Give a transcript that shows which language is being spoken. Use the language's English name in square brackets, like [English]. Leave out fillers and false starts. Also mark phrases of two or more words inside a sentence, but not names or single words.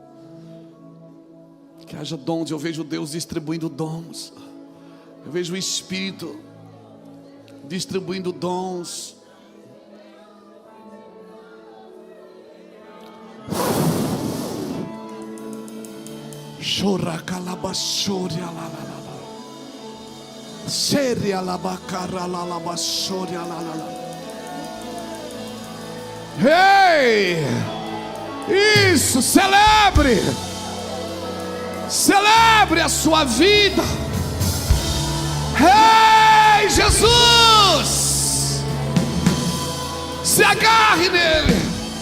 [Portuguese] Que haja dons. Eu vejo Deus distribuindo dons. Eu vejo o Espírito distribuindo dons. Chora calabassoria la la la. Seria la bacara la la bassoria la la la. Ei! Isso, celebre! Celebre a sua vida. Ei, Jesus! Se agarre nele.